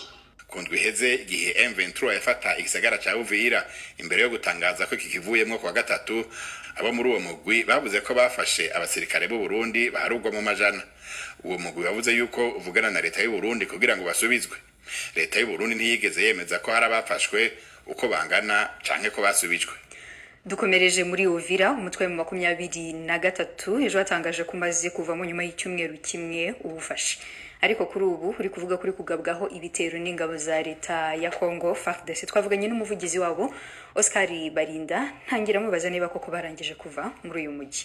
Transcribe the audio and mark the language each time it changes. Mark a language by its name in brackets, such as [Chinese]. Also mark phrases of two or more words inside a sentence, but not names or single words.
[Rundi] Kundwi heze igihe M23 yafata igisagara ca Uvira, imbere yo gutangaza ko kikivuyemwo kwa gatatu, abo muri uwo mugwi bavuze ko bafashe abasirikare b'u Burundi baharugwa mu majana. Uwo mugwi wavuze yuko uvugana na leta y'u Burundi kugira ngo basubizwe. Leta y'u Burundi ntiyigeze yemeza ko hari abafashwe, uko bangana canke ko basubijwe. [Kinyarwanda] Dukomereje muri Uvira, umutwe mu 23 ejo watangaje ko umaze kuvamo nyuma y'icyumweru kimwe ubufashe, ariko kuri ubu uri kuvuga kuri kugabwaho ibitero n'ingabo za leta ya Kongo FARDC. Twavuganye n'umuvugizi wabo Oscar Barinda, ntangira mubaza niba koko barangije kuva muri uyu mujyi.